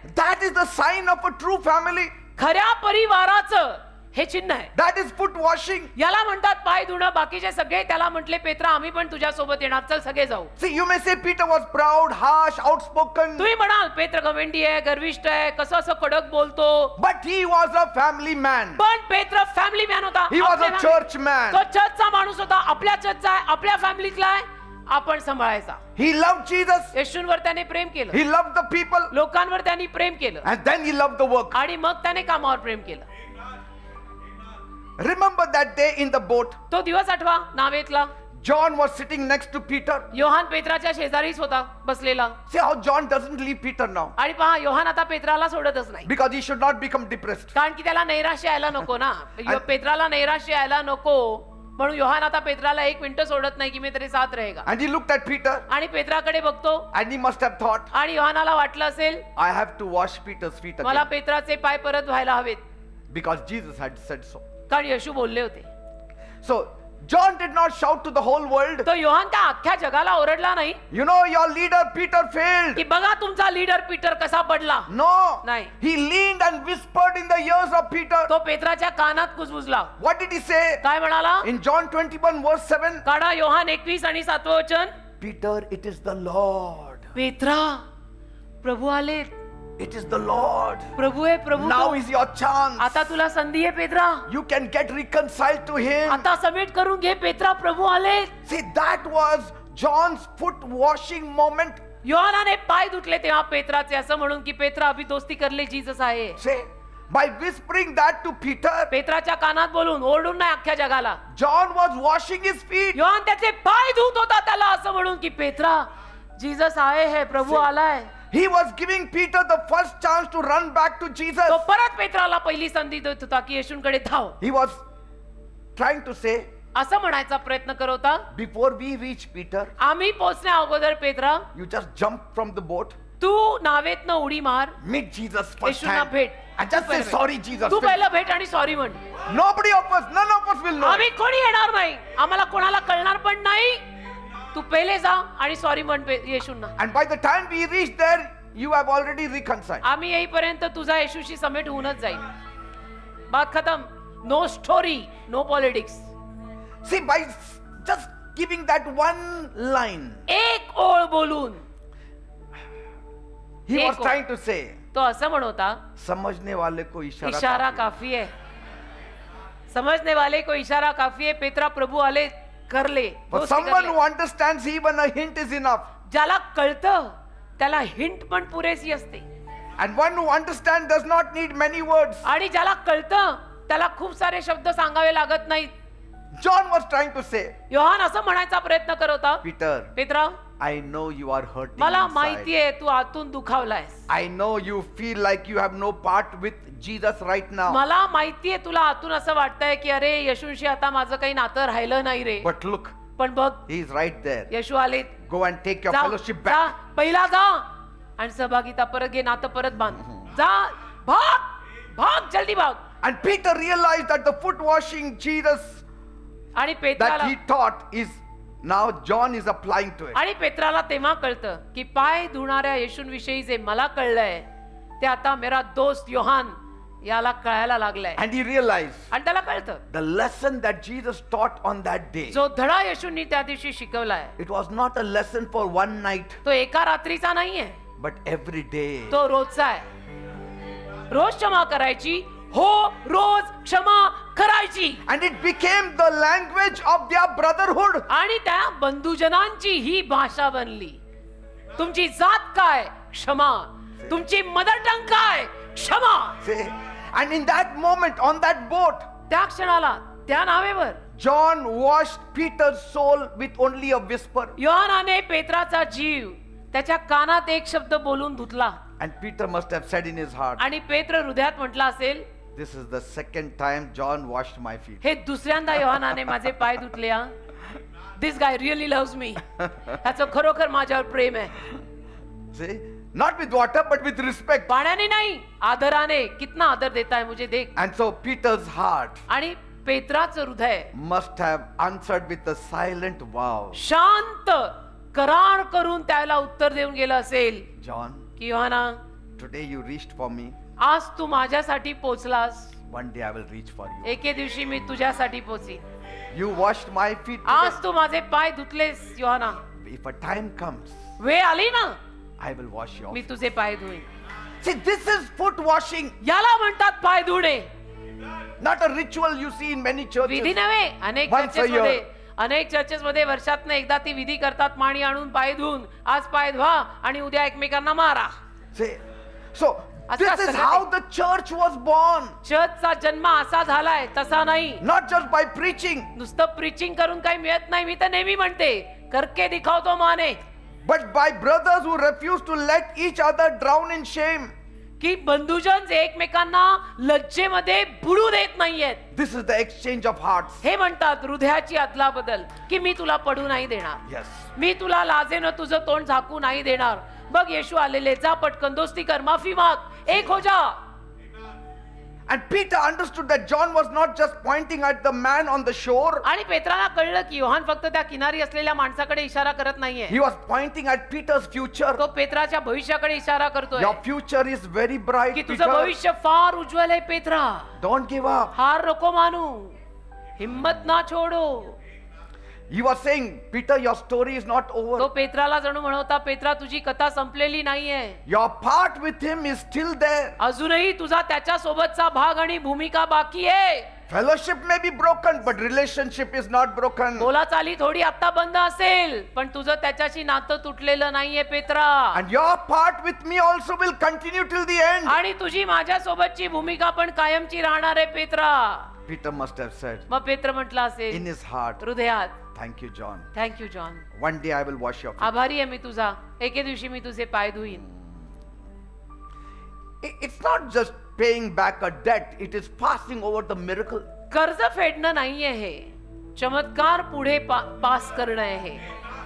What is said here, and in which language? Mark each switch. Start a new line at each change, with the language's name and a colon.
English: that is the sign of a true family.
Marathi: खऱ्या परिवाराचं हे चिन्ह आहे.
English: That is foot washing.
Marathi: याला म्हणतात पाय धुणं. बाकीचे सगळे त्याला म्हटले, पेत्रा आम्ही पण तुझ्या सोबत येणार, चल सगळे जाऊ.
English: See, you may say Peter was proud, harsh, outspoken,
Marathi: तुम्ही म्हणाल पेत्र घमंडी आहे, गर्विष्ठ आहे, कसं असं कडक बोलतो.
English: but he was a family man.
Marathi: पण पेत्र फॅमिली मॅन होता.
English: He was
Marathi: आपल्या
English: a family- church man.
Marathi: तो चर्चचा माणूस होता. आपल्या चर्चचा आहे, आपल्या फॅमिलीतला आहे, आपण सांभाळायचा.
English: He loved Jesus.
Marathi: येशूंवर त्याने प्रेम केलं,
English: He loved the people.
Marathi: लोकांवर त्यांनी प्रेम केलं,
English: And then he loved the work.
Marathi: आणि मग त्याने कामावर प्रेम केलं.
English: Remember that day in the boat,
Marathi: तो दिवस आठवा, नावेतला.
English: John was sitting next to Peter.
Marathi: Yohan पेत्राच्या शेजारीच होता बसलेला.
English: See how John doesn't leave Peter now.
Marathi: आणि पहा, योहान आता पेत्राला सोडतच नाही,
English: Because he should not become depressed.
Marathi: कारण की त्याला नैराश्य यायला नको ना. पेत्राला नैराश्य यायला नको म्हणून योहान आता पेत्राला 1 मिनिट सोडत नाही की मी तरी
Hindi: साथ रहेगा.
English: And he looked at Peter
Marathi: आणि पेत्राकडे बघतो,
English: and he must have thought,
Marathi: आणि योहानाला वाटलं असेल,
English: I have to wash Peter's feet
Marathi: मला
English: again.
Marathi: पेत्राचे पाय परत व्हायला हवेत,
English: Because Jesus had said so.
Marathi: कारण येशू बोलले होते.
English: So John did not shout to the whole world,
Marathi: तो योहान त्या अख्ख्या जगाला ओरडला नाही
English: you know, your leader Peter failed.
Marathi: की बघा तुमचा लीडर पीटर कसा पडला.
English: No.
Marathi: नाही.
English: He leaned and whispered in the ears of Peter.
Marathi: तो पेत्राच्या कानात कुजबुजला.
English: What did he say?
Marathi: काय म्हणाला,
English: In John 21 verse 7,
Marathi: काढा योहान 21 आणि 7 वचन.
English: Peter, it is the Lord.
Marathi: Petra, प्रभू आले,
English: It is the Lord.
Marathi: प्रभू आहे, प्रभू.
English: Now is your chance.
Marathi: आता तुला संधी आहे Petra,
English: You can get reconciled to him.
Marathi: आता समेट करून घे पेत्रा, प्रभू आले.
English: See, that was John's foot washing moment.
Marathi: योहानाने पाय धुतले तेव्हा पेत्राचे, असं म्हणून की पेत्रा
Hindi: अभी दोस्ती करले
Marathi: जीसस आहे.
English: Say, by whispering that to Peter.
Marathi: पेत्राच्या कानात बोलून, ओरडून नाही, अख्ख्या जगाला.
English: John was washing his feet.
Marathi: Yohan त्याचे पाय धुत होता, त्याला असं म्हणून की पेत्रा,
Hindi: जीसस आए है,
Marathi: प्रभु आलाय.
English: He was giving Peter the first chance to run back to Jesus.
Marathi: तो परत पेत्राला पहिली संधी देत होता की येशूंकडे धाव.
English: He was trying to say,
Marathi: असं म्हणायचा प्रयत्न करत होता,
English: before we reach Peter,
Marathi: आम्ही पोहोचण्या अगोदर Petra,
English: you just jump from the boat,
Marathi: तू नावेतनं उडी मार,
English: meet Jesus first
Marathi: येशूंना
English: time,
Marathi: भेट,
English: and just say sorry Jesus.
Marathi: तू पहिलं भेट आणि सॉरी म्हण.
English: Nobody of us, none of us will know.
Marathi: आम्ही कोणी येणार नाही, आम्हाला कोणाला कळणार पण नाही. तू पहिले जा आणि सॉरी म्हण येशूंना.
English: And by the time we reach there, you have already reconciled.
Marathi: आम्ही येईपर्यंत तुझा येशूशी समेट होऊनच जाईल.
Hindi: बात खतम.
English: No story, no politics. See, by just giving that one line,
Marathi: एक ओळ बोलून
English: he was
Marathi: एक
English: trying to say,
Marathi: तो असं म्हणता,
Hindi: समझने वाले को इशारा इशारा काफी काफी है, समझने वाले को इशारा काफी है.
Marathi: पेत्रा, प्रभु आले,
Hindi: कर ले.
English: For
Hindi: दोस्ती कर
English: someone
Hindi: ले.
English: who understands, even a hint is enough.
Marathi: ज्याला कळतं त्याला हिंट पण पुरेशी असते.
English: And one who understands does not need many words.
Marathi: आणि ज्याला कळतं त्याला खूप सारे शब्द सांगावे लागत नाहीत.
English: John was trying to say,
Marathi: Yohan असं म्हणायचा प्रयत्न करत होता,
English: Peter,
Marathi: Petra,
English: I know you are hurting
Marathi: मला
English: inside.
Marathi: माहितीये तू आतून दुखावलायस.
English: I know you feel like you have no part with Jesus right now.
Marathi: मला माहितीये तुला आतून असं वाटतंय की अरे येशूंशी आता माझं काही नातं राहिलं नाही रे.
English: But look,
Marathi: पण बघ,
English: he is right there.
Marathi: येशू आले.
English: Go and take your
Marathi: जा,
English: fellowship
Marathi: जा,
English: back.
Marathi: पहिला जा आणि सहभागिता परत घे, नातं परत बांध.
Hindi: जा, भाग, भाग, जल्दी भाग.
English: And Peter realized that the foot washing Jesus
Marathi: आणि
English: that
Marathi: पेत्राला
English: he taught is now John is applying to it.
Marathi: आणि पेत्राला तेव्हा कळतं की पाय धुणाऱ्या येशूंविषयी जे मला कळलंय ते आता
Hindi: मेरा दोस्त
Marathi: योहान याला कळायला लागलाय.
English: And he realized
Marathi: आणि त्याला कळतं
English: the lesson that Jesus taught on that day,
Marathi: जो धडा येशूंनी त्या दिवशी शिकवलाय
English: it was not a lesson for one night,
Marathi: तो एका रात्रीचा नाहीये,
English: but every day.
Marathi: तो रोजचा आहे. रोज क्षमा करायची, हो, रोज क्षमा करायची.
English: And it became the language of their brotherhood.
Marathi: आणि त्या बंधुजनांची ही भाषा बनली. तुमची जात काय? क्षमा. तुमची मदर टंग काय? क्षमा.
English: See? And in that moment, on that boat,
Marathi: त्या क्षणाला त्या नावेवर
English: John washed Peter's soul with only a whisper.
Marathi: योहानाने पेत्राचा जीव त्याच्या कानात एक शब्द बोलून धुतला.
English: And Peter must have said in his heart,
Marathi: आणि पेत्र हृदयात म्हटला असेल,
English: this is the second time John washed my feet.
Marathi: हे दुसऱ्यांदा योहानाने माझे पाय धुतले.
English: This guy really loves me.
Marathi: ह्याचं खरोखर माझ्यावर प्रेम आहे.
English: See? Not with water, but with respect.
Marathi: पाण्याने नाही, आदराने.
Hindi: कितना आदर देता है मुझे देख.
English: And so Peter's heart
Marathi: आणि पेत्राचं हृदय
English: must have answered with a silent wow.
Marathi: शांत करार करून त्याला उत्तर देऊन गेलं असेल
English: John,
Marathi: की Yohana,
English: today you reached for me.
Marathi: आज तू माझ्यासाठी पोचलास,
English: One day I will reach for you.
Marathi: एके दिवशी मी तुझ्यासाठी पोचीन.
English: You washed my feet.
Marathi: आज
English: Today.
Marathi: तू माझे पाय धुतलेस Yohana.
English: If a time comes,
Marathi: वेळ आली ना,
English: I will wash your
Marathi: मी
English: feet.
Marathi: तुझे पाय धुईन.
English: See, this is foot washing,
Marathi: याला म्हणतात पाय धुणे.
English: not a ritual you see in many churches.
Marathi: विधी नव्हे. अनेक
English: Once a
Marathi: चर्चेस मध्ये
English: year.
Marathi: अनेक चर्चेस मध्ये वर्षातनं एकदा ती विधी करतात. पाणी आणून पाय धुवून आज पाय धुवा आणि उद्या एकमेकांना मारा.
English: See, so Asta this is
Marathi: सगळं
English: how
Marathi: ते-
English: the church was born.
Marathi: चर्चचा जन्म असा झालाय, तसा नाही.
English: Not just by preaching,
Marathi: नुसतं प्रीचिंग करून काही मिळत नाही. मी तर नेहमी म्हणते,
Hindi: करके दिखावतो
Marathi: Mane.
English: but by brothers who refuse to let each other drown in shame.
Marathi: की बंधुजन जे एकमेकांना लज्जेमध्ये बुडू देत नाहीयेत.
English: This is the exchange of hearts.
Marathi: हे म्हणतात हृदयाची अदला बदल, की मी तुला पडू नाही देणार,
English: Yes.
Marathi: मी तुला लाजेनं तुझं तोंड झाकू नाही देणार. बघ येशू आलेले, जा पटकन दोस्ती कर, माफी माग,
Hindi: एक हो जा.
English: And Peter understood that John was not just pointing at the man on the shore.
Marathi: आणि पेत्राला कळलं की योहान फक्त त्या किनारी असलेल्या माणसाकडे इशारा करत नाहीये,
English: He was pointing at Peter's future.
Marathi: तो पेत्राच्या भविष्याकडे इशारा करतोय
English: Your future is very bright,
Marathi: की तुझं
English: Peter.
Marathi: भविष्य फार उज्ज्वल आहे पेत्रा.
English: Don't give up.
Marathi: हार नको मानू,
Hindi: हिम्मत ना छोडो.
English: He was saying, Peter, your story is not
Marathi: तो
English: over.
Marathi: पेत्राला जणू म्हणवता, पेत्रा तुझी कथा संपलेली नाहीये,
English: Your part with him is still there.
Marathi: अजूनही तुझा त्याच्या सोबतचा भाग आणि भूमिका बाकी आहे.
English: Fellowship may be broken, but relationship is not broken.
Marathi: बोलाचाली थोडी आता बंद असेल पण तुझं त्याच्याशी नातं तुटलेलं नाहीये Petra.
English: And your part with me also will continue till the end.
Marathi: आणि तुझी माझ्या सोबतची भूमिका पण कायमची राहणार आहे Petra.
English: Peter must have said
Marathi: मग पेत्र म्हटलं असेल
English: in his heart,
Marathi: हृदयात,
English: thank you, John. Thank you John, One day I will wash your feet.
Marathi: आभारी आहे मी तुझा, एके दिवशी मी तुझे पाय धुईन.
English: It's not just paying back a debt, it is passing over the miracle.
Marathi: कर्ज फेडणं नाहीये हे, चमत्कार पुढे पास करणं आहे हे.